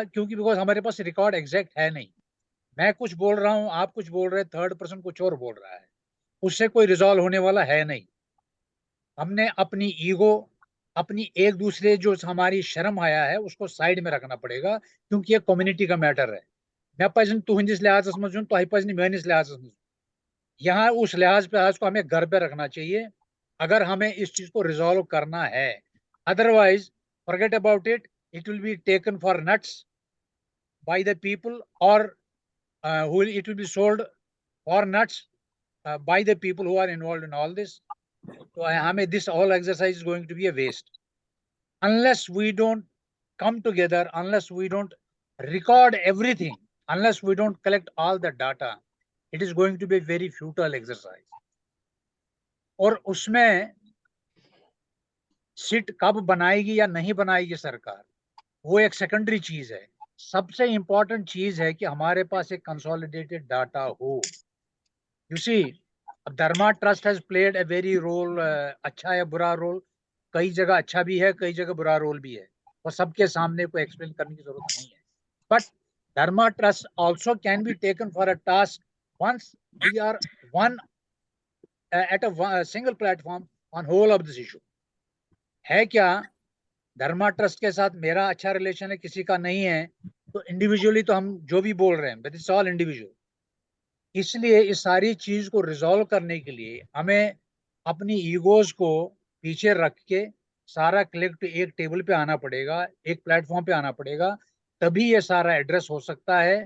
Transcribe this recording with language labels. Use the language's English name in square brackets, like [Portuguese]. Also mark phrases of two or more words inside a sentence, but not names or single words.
[Hindi] क्योंकि बिकॉज हमारे पास [English] record exact [Hindi] है नहीं। मैं कुछ बोल रहा हूँ, आप कुछ बोल रहे हैं, [English] third person [Hindi] कुछ और बोल रहा है, उससे कोई रिजॉल्व होने वाला है नहीं। हमने अपनी ईगो, अपनी एक दूसरे जो हमारी शर्म आया है उसको साइड में रखना पड़ेगा, क्योंकि ये कम्युनिटी का मैटर है। [Kashmiri] मैं पजन तुहंदिस लिहाज मज तुह पजन मेनिस लिहाज मज। [Hindi] यहाँ उस लिहाज को हमें घर पे रखना चाहिए अगर हमें इस चीज को रिजॉल्व करना है। [English] otherwise forget about it, it will be taken for nuts by the people, और it will be sold for nuts by the people who are involved in all this. So this whole exercise is going to be a waste unless we don't come together, unless we don't record everything, unless we don't collect all the data. It is going to be a very futile exercise. [Hindi] और उसमें सिट कब बनाएगी या नहीं बनाएगी सरकार, वो एक सेकेंडरी चीज है। सबसे इंपॉर्टेंट चीज है कि हमारे पास एक [English] consolidated data [Hindi] हो। [English] you see, Dharma Trust has played a very role, [Hindi] अच्छा या बुरा रोल, कई जगह अच्छा भी है, कई जगह बुरा रोल भी है, और सबके सामने को एक्सप्लेन करने की जरूरत नहीं है। [English] but Dharma Trust also can be taken for a task once we are one at a single platform on whole of this issue. [Hindi] है क्या धर्मा ट्रस्ट के साथ मेरा अच्छा रिलेशन है, किसी का नहीं है, तो इंडिविजुअली तो हम जो भी बोल रहे हैं, [English] but it's all individual. [Hindi] इसलिए इस सारी चीज को रिजॉल्व करने के लिए हमें अपनी ईगोज को पीछे रख के सारा कलेक्ट एक टेबल पे आना पड़ेगा, एक प्लेटफॉर्म पे आना पड़ेगा, तभी ये सारा एड्रेस हो सकता है।